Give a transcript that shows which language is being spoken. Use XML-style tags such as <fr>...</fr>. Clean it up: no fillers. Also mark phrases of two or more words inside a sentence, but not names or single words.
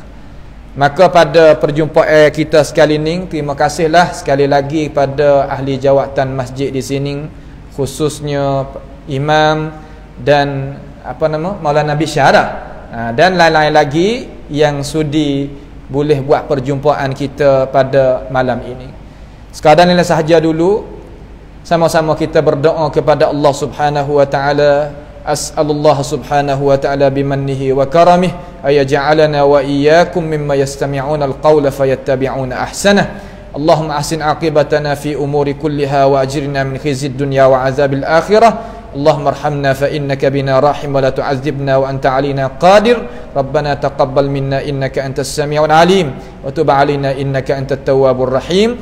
<ms>Maka pada perjumpaan kita sekali ini, terima kasihlah sekali lagi pada ahli jawatan masjid di sini, khususnya imam dan Maulana Bisyara, dan lain-lain lagi yang sudi boleh buat perjumpaan kita pada malam ini. Sekadar ini sahaja dulu, sama-sama kita berdoa kepada Allah</ms> <ar>سبحانه وتعالى. أسأل الله سبحانه وتعالى بمنه وكرمه أن يجعلنا وإياكم ممن يستمعون القول فيتبعون أحسنه. اللهم أحسن عاقبتنا في الأمور كلها وأجرنا من خزي الدنيا وعذاب الآخرة. اللهم ارحمنا فإنك بنا رحيم ولا تعذبنا وأنت علينا قادر. ربنا تقبل منا إنك أنت السميع العليم وتب علينا إنك أنت التواب الرحيم.</ar>